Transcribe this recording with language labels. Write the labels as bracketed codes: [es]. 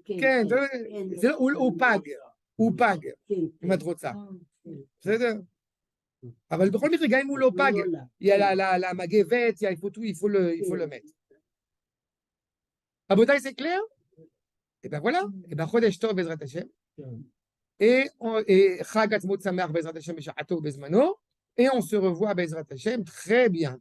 [he] כן, זה הוא פג, הוא פג, אם את רוצה. בסדר? אבל בכל מקרה, גם אם הוא לא פג, [fr] il y a la [he] מגבת, [fr] il faut le mettre. [he] רבותיי, [fr] c'est clair? Et ben voilà, et ben [he] חודש טוב בעזרת השם. [fr] Et [he] חג עצמאות שמח בעזרת השם בשעתו ובזמנו, [fr] et on se revoit [he] בעזרת השם [fr] très bien.